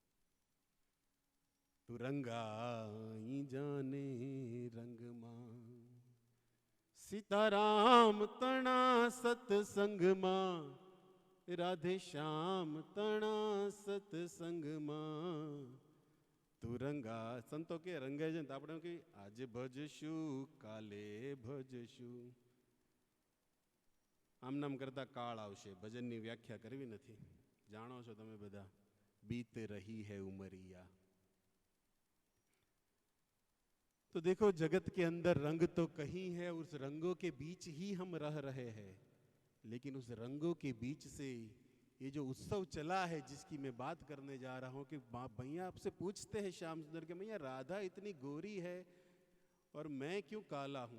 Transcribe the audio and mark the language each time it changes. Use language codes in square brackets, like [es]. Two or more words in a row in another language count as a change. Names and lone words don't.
[gu] તું રંગાઈ જાને રંગ માં, સીતારામ તના સત્સંગ માં, રાધે શ્યામ તના સત્સંગ માં। તું રંગા, સંતો કે રંગે છે તો આપણે કે આજે ભજશું કાલે ભજશું, આમ નામ કરતા કાળ આવશે। ભજનની વ્યાખ્યા કરવી નથી, જાણો છો તમે બધા, [hi] बीत रही है उमरिया। तो देखो जगत के अंदर रंग तो कहीं है, उस रंगों के बीच ही हम रह रहे हैं, लेकिन उस रंगों के बीच से ये जो उत्सव चला है जिसकी मैं बात करने जा रहा हूं, कि भैया आपसे पूछते हैं श्याम सुंदर के, भैया राधा इतनी गोरी है और मैं क्यों काला हूं?